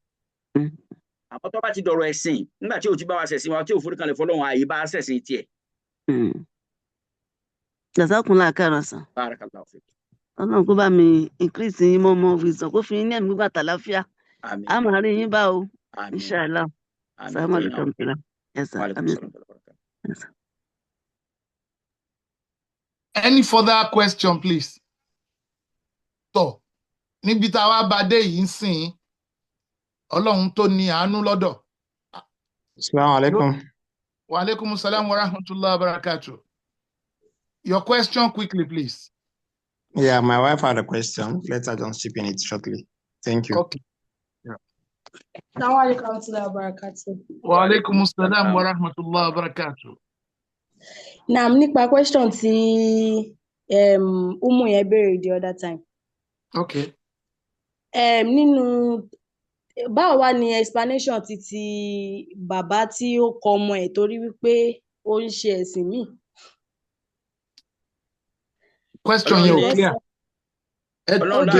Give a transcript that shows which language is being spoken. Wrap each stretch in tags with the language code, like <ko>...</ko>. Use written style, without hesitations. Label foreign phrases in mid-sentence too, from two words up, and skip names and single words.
<yo>àmọ́ tó bá ti dọ̀rọ̀ ẹ̀sìn nígbà tí ò ti bá wa ṣẹ̀sìn wa tí ò foríkalẹ̀ fọlọ́run àyè bá a ṣẹ̀sìn tiẹ̀.</yo> <ar>جزاكم الله خيرا sàn. بارك الله فيك.</ar> <yo>Ọlọ́run kó bá mi increase yín mọ́ wisdom kó fi yín ní ẹ̀mí gbígbà tàlàáfíà a máa rí yín bá o inshallah.</yo> <ar>السلام عليكم.</ar> <en>Yes, sir. Yes, sir. Any further question, please?</en> <yo>Tó níbi tá a wá bá dé yìí ń sìn Ọlọ́run tó ní àánú lọ́dọ̀.</yo> <ar>السلام عليكم. وعليكم السلام ورحمة الله وبركاته.</ar> <en>Your question quickly, please. Yeah, my wife had a question. Let her just chip in it shortly. Thank you. Okay.</en> <ar>السلام عليكم ورحمة الله وبركاته. وعليكم السلام ورحمة الله وبركاته. Naam,</ar> <yo>nípa question tí Umu yẹn béèrè</yo> <en>the other time. Okay.</en> <yo>Nínú báwo wá ni explanation títí bàbá tí ó kọ ọmọ ẹ̀ torí wípé ó ń ṣe ẹ̀sìn míì? Question yẹn ò clear. Ọlọ́run náà</yo>